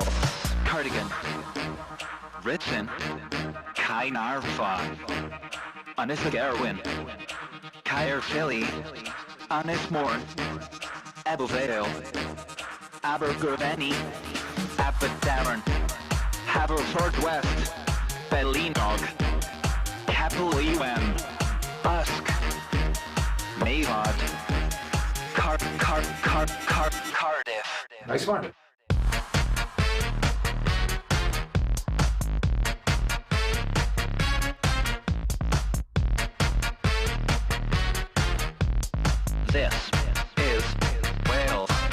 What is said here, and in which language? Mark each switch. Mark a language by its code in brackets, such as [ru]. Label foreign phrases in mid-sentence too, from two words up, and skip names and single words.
[en] Cardigan. Written. Caernarfa. [cy] Annibyniaeth. Caerdydd. Annibyniaeth. Vale. Gorymdaith. Aberdare. Haverfordwest. Bellinog. Caerdydd. Usk. Mavod. Cardiff. [en] Nice one. This is Wales.